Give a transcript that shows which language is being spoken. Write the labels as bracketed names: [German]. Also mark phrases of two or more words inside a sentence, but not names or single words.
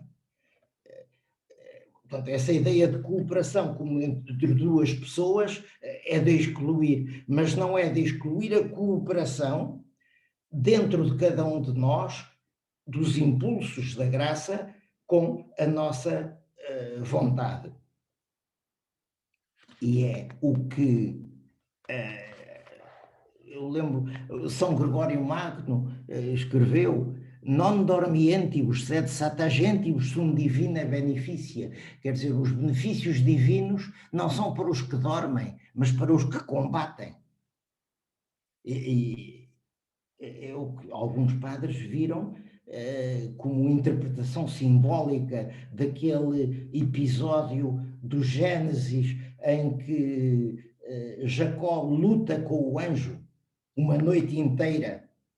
[Portuguese] Portanto, essa ideia de cooperação como entre duas pessoas é de excluir, mas não é de excluir a cooperação dentro de cada um de nós, dos impulsos da graça, com a nossa vontade. E é o que eu lembro, São Gregório Magno escreveu: [Latin] non dormientibus, sed satagentibus sum divina beneficia. [Portuguese] Quer dizer, os benefícios divinos não são para os que dormem, mas para os que combatem. E é o que alguns padres viram como interpretação simbólica daquele episódio do Gênesis em que Jacó luta com o anjo uma noite inteira.